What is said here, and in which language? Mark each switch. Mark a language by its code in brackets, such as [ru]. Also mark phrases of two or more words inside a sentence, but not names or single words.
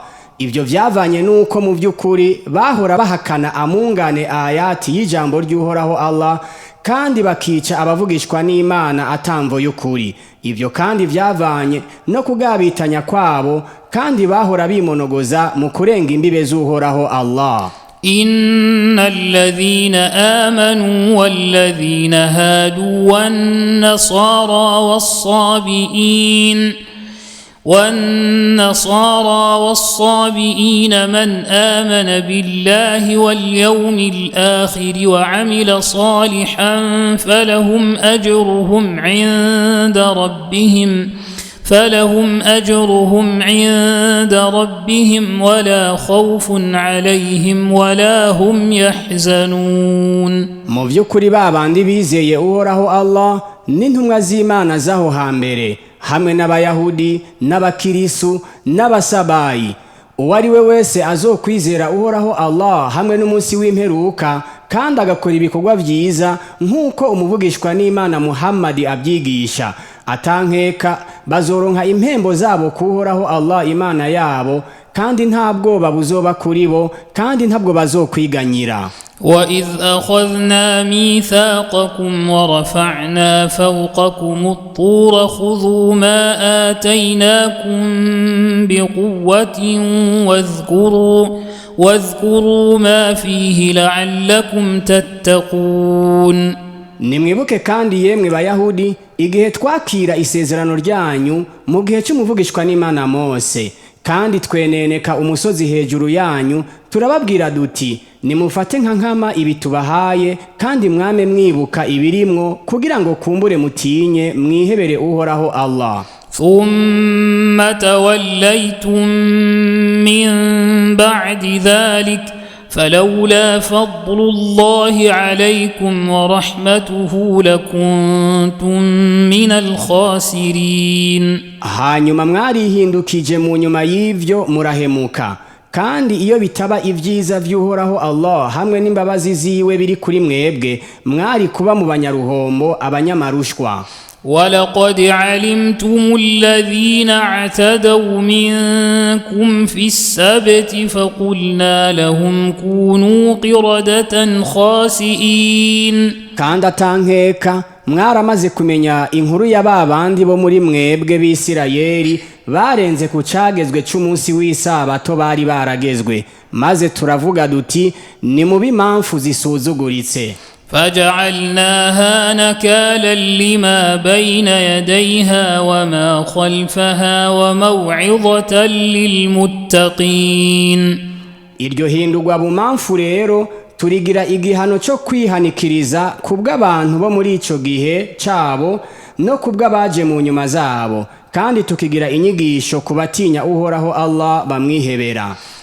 [rn] Ivyo vyavanye nuko mu vy'ukuri bahora bahakana amungane ayati y'ijambo ry'Uhoraho Allah kandi bakica abavugishwa n'Imana atamvo y'ukuri. Ivyo kandi vyavanye no kugabitanya kwabo kandi bahora bimonogoza mu kurenga imbibe z'Uhoraho Allah. [ar] إن الذين آمنوا والذين هادوا والنصارى والصابئين من آمن بالله واليوم الآخر وعمل صالحا فلهم أجرهم عند ربهم ولا خوف عليهم ولا هم يحزنون. [rn] Mu vy'ukuri babandi bizeye Uhoraho Allah n'intumwa z'Imana zaho hambere hamwe n'abayahudi n'abakirisu n'abasabayi uwari we wese azokwizera Uhoraho Allah hamwe n'umunsi w'imperuka kandi agakora ibikorwa vyiza nk'uko umuvugishwa n'Imana Muhammad abyigisha atankeka bazoronka impembo zabo kuhoraho Allah Imana yabo kandi ntabwo babuzoba kuri bo kandi ntabwo bazokwiganyira. [ar] وإذ أخذنا ميثاقكم ورفعنا فوقكم الطور خذوا ما آتيناكم بقوة واذكروا ما فيه لعلكم تتقون. [rn] Nimwibuke kandi yemwe bayahudi igihe twakira isezerano ryanyu mu gihe cy'umuvugishwa n'Imana Mose kandi tweneneka umusozi hejuru yanyu turababwira duti nimufate nka nkama ibitubahaye kandi mwame mwibuka ibirimwo kugira ngo kumbure mutinye mwihebere Uhoraho Allah. [ar] ثم توليتم من بعد ذلك فلولا فضل الله عليكم ورحمته لكنتم من الخاسرين. [rn] hanyuma mwarihindukije mu nyuma y'ivyo murahemuka, kandi iyo bitaba ivyiza vy'uhoraho Allah hamwe n'imbabazi ziwe biri kuri mwebwe, mwari kuba mu banyaruhombo, abanyamarushwa. [ar] ولقد علمتم الذين اعتدوا منكم في السبت فقلنا لهم كونوا قردة خاسئين. [rn] kandi atankeka mwaramaze kumenya inkuru ya babandi bo muri mwebwe b'Isirayeli barenze ku cagezwe c'umunsi w'isabato bari baragezwe, maze turavuga duti ni mu bimamfu zisuzuguritse. [ar] فجعلناها نكالا لما بين يديها وما خلفها وموعظة للمتقين. [rn] iryo hindurwa bumamfu rero turigira igihano cyo kwihanikiriza kubw'abantu bo muri ico gihe cabo no kubw'abaje mu nyuma zabo, kandi tukigira inyigisho kubatinya uhoraho Allah bamwihebera.